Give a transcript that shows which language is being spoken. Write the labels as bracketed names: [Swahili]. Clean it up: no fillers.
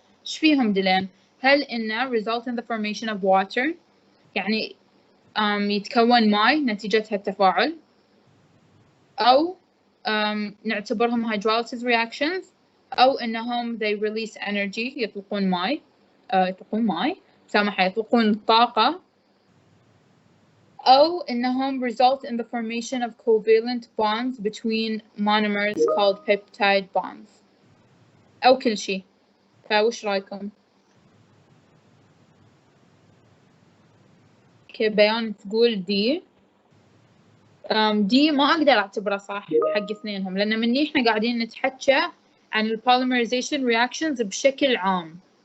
[Arabic] إيش فيهم دلين؟ هل إنه [English] result in the formation of water، [Arabic] يعني يتكون ماء نتيجة هالتفاعل، أو نعتبرهم hydrolysis reactions، أو إنهم [English] they release energy [Arabic] يطلقون ماء، يطلقون طاقة أو إنهم [English] result in the formation of covalent bonds between monomers called peptide bonds [Arabic] أو كل شيء. فوش رأيكم؟ بيان تقول دي دي ما أقدر أعتبره صح حق اثنينهم، لأن مني إحنا قاعدين نتحكى عن ال polymerization reactions بشكل عام.